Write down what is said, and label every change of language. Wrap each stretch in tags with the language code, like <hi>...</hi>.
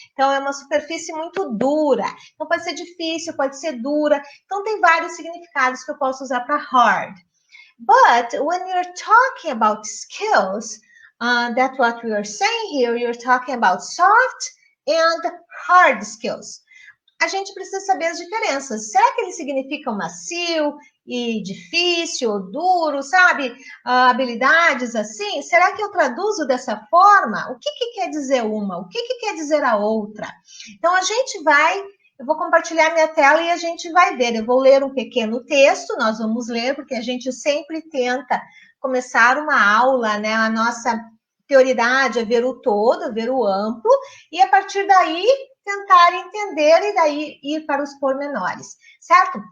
<pt>Então, é uma superfície muito dura. Então, pode ser difícil, pode ser dura. Então, tem vários significados que eu posso usar para hard.</pt> <en>But when you're talking about skills, that's what we are saying here, you're talking about soft and hard skills.</en> <pt>A gente precisa saber as diferenças. Será que eles significam macio e difícil, ou duro, sabe? Habilidades assim? Será que eu traduzo dessa forma? O que quer dizer uma? O que quer dizer a outra? Então, eu vou compartilhar minha tela e a gente vai ver. Eu vou ler um pequeno texto, nós vamos ler, porque a gente sempre tenta começar uma aula, A nossa prioridade é ver o todo, ver o amplo, e a partir daí tentar entender e daí ir para os pormenores, certo?</pt>